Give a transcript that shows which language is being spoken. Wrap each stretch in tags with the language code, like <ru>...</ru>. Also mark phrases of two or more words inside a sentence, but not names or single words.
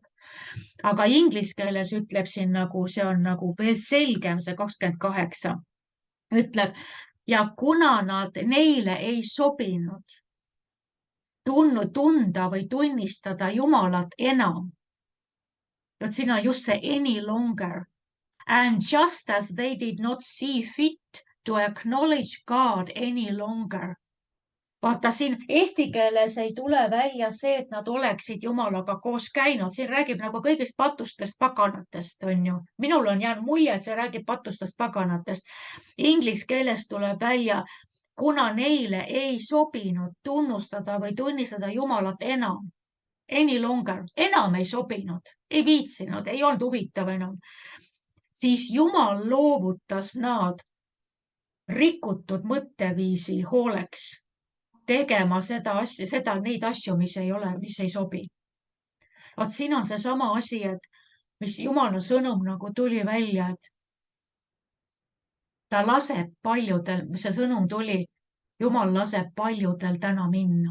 <et>Aga inglise keeles ütleb siin nagu, see on nagu veel selgem, see 28, ütleb, ja kuna nad neile ei sobinud tunda või tunnistada Jumalat enam, et siin on just see</et> <en>any longer, and just as they did not see fit to acknowledge God any longer.</en> <et>Vaata, siin eesti keeles ei tule välja see, et nad oleksid Jumalaga koos käinud. Siin räägib nagu kõigist patustest paganatest, on ju. Minul on jäänud mulje, et see räägib patustest paganatest. Inglise keeles tuleb välja, kuna neile ei sobinud tunnustada või tunnistada Jumalat enam.</et> <en>Any longer.</en> <et>Enam ei sobinud, ei viitsinud, ei olnud huvitav enam. Siis Jumal loovutas nad rikutud mõtteviisi hooleks tegema neid asju, mis ei sobi. Vaat siin on seesama asi, et mis Jumala sõnum nagu tuli välja, et ta laseb paljudel, see sõnum tuli, Jumal laseb paljudel täna minna.</et>